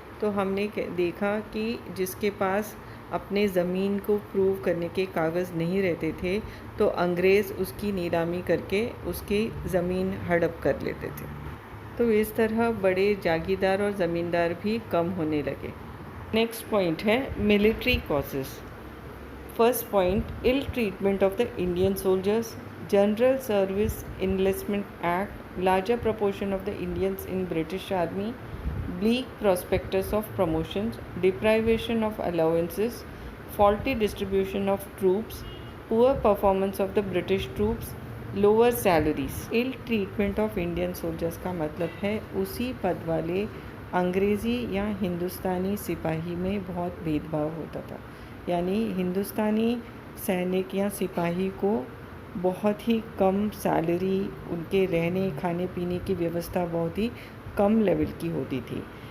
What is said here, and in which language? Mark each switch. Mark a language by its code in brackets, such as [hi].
[hi] तो हमने देखा कि जिसके पास अपने ज़मीन को प्रूव करने के कागज़ नहीं रहते थे तो अंग्रेज़ उसकी नीलामी करके उसकी ज़मीन हड़प कर लेते थे। तो इस तरह बड़े जागीरदार और ज़मींदार भी कम होने लगे। नेक्स्ट पॉइंट है military causes. [en] First point, ill treatment of the Indian soldiers, general service enlistment act, larger proportion of the Indians in British Army, bleak prospectus of promotions, deprivation of allowances, faulty distribution of troops, poor performance of the British troops, lower salaries. [hi] Ill treatment of Indian soldiers का मतलब है उसी पद वाले अंग्रेज़ी या हिंदुस्तानी सिपाही में बहुत भेदभाव होता था। यानी हिंदुस्तानी सैनिक या सिपाही को बहुत ही कम सैलरी, उनके रहने खाने पीने की व्यवस्था बहुत ही कम लेवल की होती थी।